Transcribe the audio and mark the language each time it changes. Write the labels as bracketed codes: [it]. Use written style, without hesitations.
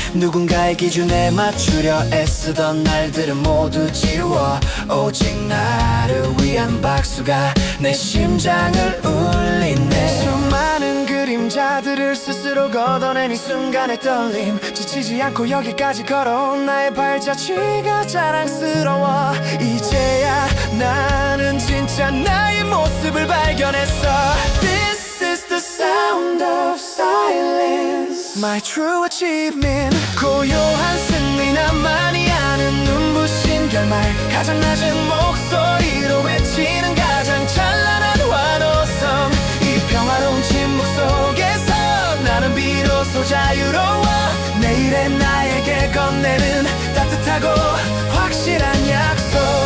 [ko] 누군가의 기준에 맞추려 애쓰던 날들은 모두 지워 오직 나를 위한 박수가 내 심장을 울리네. 수많은 그림자들을 스스로 걷어낸 이 순간의 떨림. 지치지 않고 여기까지 걸어온 나의 발자취가 자랑스러워. 이제야 나는 진짜 나의 모습을 발견했어. [en] This is the sound of silence, my true achievement. [ko] 고요한 승리, 나만이 아는 눈부신 결말. 가장 낮은 목소리로 외치는 가장 찬란한 환호성. 이 평화로운 침묵 속에서 나는 비로소 자유로워. 내일의 나에게 건네는 따뜻하고 확실한 약속.